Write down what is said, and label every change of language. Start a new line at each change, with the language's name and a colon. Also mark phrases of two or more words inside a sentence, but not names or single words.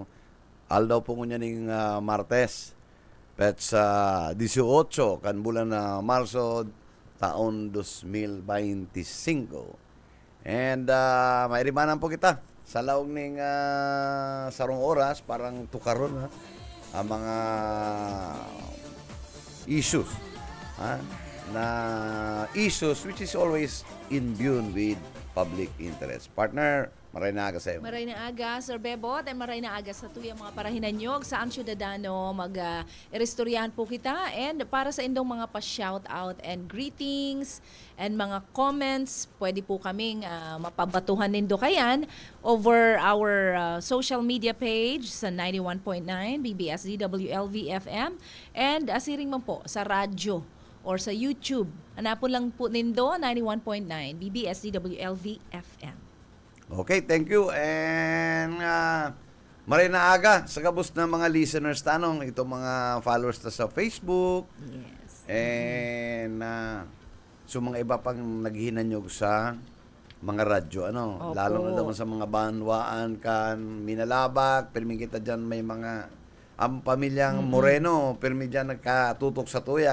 Bikol: Aldaw po ngunya ning Martes. Pet sa 18 kan bulan na Marso taon 2025. And mairimanan po kita sa laog ning sarong oras parang tukaron ang mga issues na issues
English: which is always imbued with public interest.
Bikol: Partner, maray na aga sa iyo. Maray na aga, Sir Bebot, at maray na aga sa tuyang mga parahinanyog sa Ang Syudadano. Mag-restoryahan po kita, and para sa indong mga pa-shoutout
English: and greetings and
Bikol: mga comments, pwede po kaming mapabatuhan nindo kayan
English: over our social media page
Bikol: sa 91.9 BBS DWLV FM, and asiring man po sa radyo or sa YouTube. Hanapon lang po nindo 91.9 BBS DWLV FM.
English: Okay, thank you.
Bikol: And maray na aga sa kabus na mga listeners tanong, itong mga followers ta sa Facebook.
English: Yes. And so
Bikol: mga iba pang naghinanyog sa mga radyo. Opo. Lalo na naman sa mga banwaan kan Minalabak, pirmi kita dyan may mga ang pamilyang Moreno, pirmi dyan nagkatutok sa tuya.